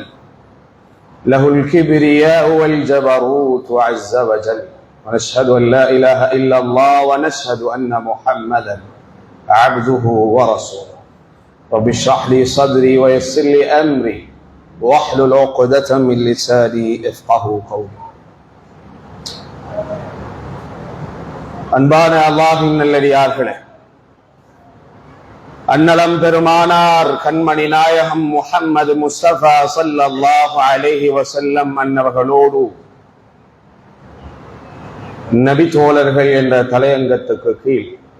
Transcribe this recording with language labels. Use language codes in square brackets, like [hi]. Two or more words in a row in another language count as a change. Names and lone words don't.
[ar] له الكبرياء والجبروت عز وجل. ونشهد أن لا إله إلا الله ونشهد أن محمدا عبده ورسوله. رب اشرح لي صدري ويسر لي أمري واحلل عقدة من لساني يفقهوا قولي. [ta] அன்பான அல்லாஹ்வின் நல்லடியார்களே, அன்னலம் பெருமானார் கண்மணி நாயகம் முஹம்மது முஸ்தபா [ar] صلى الله عليه وسلم [ta] அன்னவர்களோடு நபி தோழர்கள் என்ற தலையங்கத்துக்கு கீழ்